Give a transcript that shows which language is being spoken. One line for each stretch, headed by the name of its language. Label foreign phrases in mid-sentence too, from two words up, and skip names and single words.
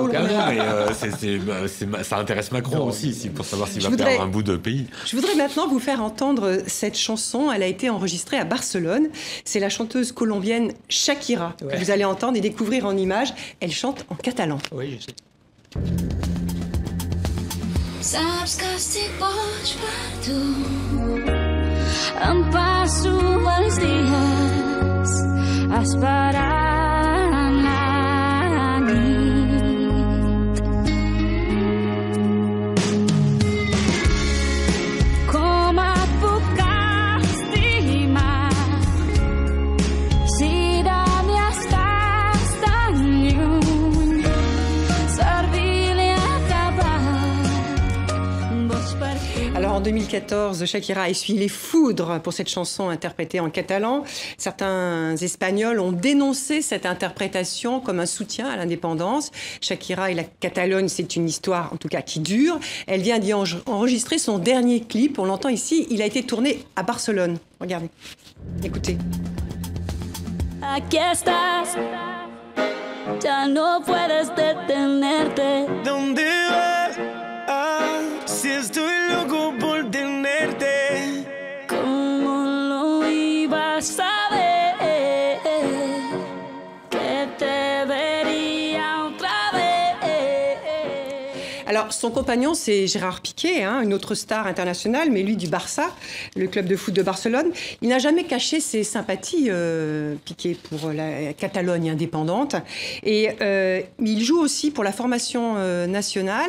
French: Raoul ça intéresse Macron aussi, pour savoir s'il va perdre un bout de pays. Je voudrais maintenant vous faire entendre cette chanson. Elle a été enregistrée à Barcelone. C'est la chanteuse colombienne Shakira que vous allez entendre et découvrir en images. Elle chante en catalan. Oui, je sais.
Catalan: Saps que si boig per tu em passo els dies esperant la nit. Com et puc estimar si de mi estàs tan lluny? Servir-li
French: Alors en 2014, Shakira a essuyé les foudres pour cette chanson interprétée en catalan. Certains Espagnols ont dénoncé cette interprétation comme un soutien à l'indépendance. Shakira et la Catalogne, c'est une histoire en tout cas qui dure. Elle vient d'y enregistrer son dernier clip. On l'entend ici, il a été tourné à Barcelone. Regardez, écoutez.
Spanish: Aquí estás, ya no puedes detenerte. ¿Dónde vas? Si estoy loco por tenerte. ¿Cómo lo ibas a ver? Que te vería otra vez.
French: Alors, Alors, son compagnon, c'est Gérard Piqué, une autre star internationale, mais lui du Barça, le club de foot de Barcelone. Il n'a jamais caché ses sympathies, Piqué, pour la Catalogne indépendante. Et il joue aussi pour la formation nationale.